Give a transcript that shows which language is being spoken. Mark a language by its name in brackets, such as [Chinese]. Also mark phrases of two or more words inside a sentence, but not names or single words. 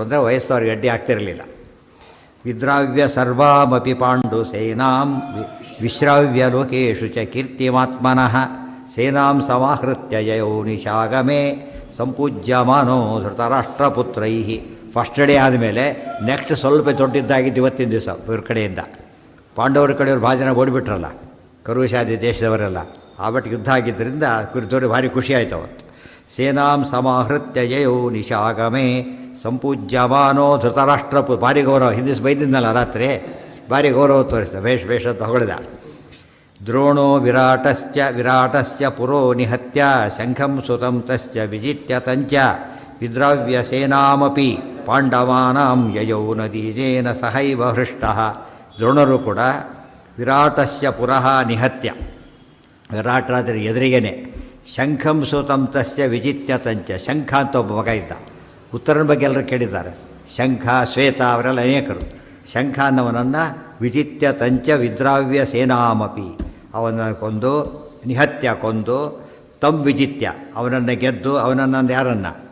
[Kannada] ಅಂದರೆ ವಯಸ್ಸು ಅವ್ರಿಗೆ ಅಡ್ಡಿ ಆಗ್ತಿರಲಿಲ್ಲ. [Sanskrit] ವಿದ್ರಾವ್ಯ ಸರ್ವಾಮಪಿ ಪಾಂಡು ಸೇನಾಂ ವಿಶ್ರಾವ್ಯ ಲೋಕೇಶು ಚ ಕೀರ್ತಿಮಾತ್ಮನಃ ಸೇನಾಂ ಸಮಾಹೃತ್ಯ ಯಯೋ ನಿಶಾಗಮೇ ಸಂಪೂಜ್ಯಮಾನೋ ಧೃತರಾಷ್ಟ್ರಪುತ್ರೈ. [English] first day [Kannada] ಆದಮೇಲೆ ನೆಕ್ಸ್ಟ್ ಸ್ವಲ್ಪ ದೊಡ್ಡದ್ದಾಗಿದ್ದು ಇವತ್ತಿನ ದಿವಸ ಇವ್ರ ಕಡೆಯಿಂದ. ಪಾಂಡವರ ಕಡೆಯವ್ರು ಭಾಳ ಜನ ಓಡಿಬಿಟ್ರಲ್ಲ, ಕರುಷಾದಿ ದೇಶದವರೆಲ್ಲ. ಆ ಬಟ್ ಯುದ್ಧ ಆಗಿದ್ದರಿಂದ ಕುರಿತವ್ರಿಗೆ ಭಾರಿ ಖುಷಿ ಆಯ್ತು ಅವತ್ತು. [Sanskrit] ಸೇನಾಂ ಸಮಾಹೃತ್ಯ ಯಯೋ ನಿಶಾಗಮೇ ಸಂಪೂಜ್ಯಮಾನೋ ಧೃತರಾಷ್ಟ್ರಪು. [Kannada] ಭಾರಿ ಗೌರವ, ಹಿಂದಿಸ್ ಬೈದಿದ್ನಲ್ಲ ರಾತ್ರಿ, ಭಾರಿ ಗೌರವ ತೋರಿಸಿದ. ಬೇಷ ಅಂತ ಹೊಗಳಿದ. [Sanskrit] ದ್ರೋಣೋ ವಿರಾಟಸ್ಯ ಪುರೋ ನಿಹತ್ಯ ಶಂಖಂ ಸುತಂ ತಶ್ಚ ವಿಜಿತ್ಯ ತಂಚ ವಿದ್ರಾವ್ಯ ಸೇನಾಮಪಿ ಪಾಂಡವಾನಾಂ ಯಯೌ ನದೀಜೇನ ಸಹೈವ ಹೃಷ್ಟಃ. [Kannada] ದ್ರೋಣರು ಕೂಡ [Sanskrit] ವಿರಾಟಸ್ಯ ಪುರಃ ನಿಹತ್ಯ, [Kannada] ವಿರಾಟರಾಜರ ಎದುರಿಗೇನೆ [Sanskrit] ಶಂಖಂ ಸುತಂ ತಸ್ಯ ವಿಜಿತ್ಯ ತಂಚ. [Kannada] ಶಂಖ ಅಂತ ಒಬ್ಬ ಮಗ ಇದ್ದ. ಉತ್ತರನ ಬಗ್ಗೆ ಎಲ್ಲರೂ ಕೇಳಿದ್ದಾರೆ. ಶಂಖ, ಶ್ವೇತ ಅವರೆಲ್ಲ ಅನೇಕರು. ಶಂಖ ಅನ್ನವನನ್ನು [Sanskrit] ವಿಜಿತ್ಯ ತಂಚ ವಿದ್ರಾವ್ಯ ಸೇನಾಮಪಿ, [Kannada] ಅವನನ್ನು ಕೊಂದು, ನಿಹತ್ಯ ಕೊಂದು, [Sanskrit] ತಮ್ ವಿಜಿತ್ಯ [Kannada] ಅವನನ್ನು ಗೆದ್ದು, ಅವನನ್ನು ಯಾರನ್ನು?